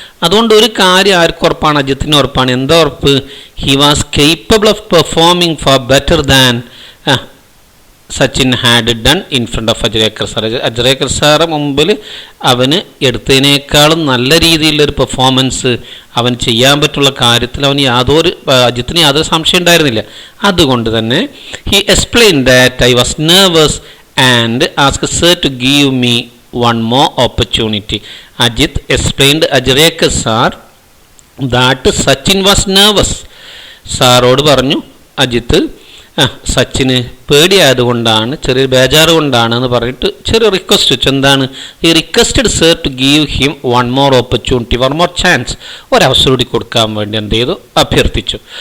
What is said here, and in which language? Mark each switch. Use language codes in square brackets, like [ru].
[ml] അതുകൊണ്ട് ഒരു കാര്യം ആർക്കും ഉറപ്പാണ്? അജിത്തിന് ഉറപ്പാണ്. എന്താ ഉറപ്പ്? [en] He was capable of performing for better than Sachin had done in front of Ajrekar sir. [ml] Ajrekar sir മുമ്പിൽ അവന് എടുത്തതിനേക്കാളും നല്ല രീതിയിലുള്ളൊരു പെർഫോമൻസ് അവൻ ചെയ്യാൻ പറ്റുള്ള കാര്യത്തിൽ അജിത്തിന് യാതൊരു സംശയം ഉണ്ടായിരുന്നില്ല. അതുകൊണ്ട് തന്നെ [en] He explain that I was nervous and asked sir to give me one more opportunity. Ajit explained Ajrekar sir that Sachin was nervous. [ml] സാറോട് പറഞ്ഞു അജിത്ത് സച്ചിന് പേടിയായതുകൊണ്ടാണ്, ചെറിയൊരു ബേജാറ് കൊണ്ടാണ് എന്ന് പറഞ്ഞിട്ട് ചെറിയ റിക്വസ്റ്റ് വെച്ചു. എന്താണ്? [en] ഈ requested sir to give him one more opportunity, one more chance, [ml] ഒരവസരം കൂടി കൊടുക്കാൻ വേണ്ടി എന്ത് ചെയ്തു? അഭ്യർത്ഥിച്ചു.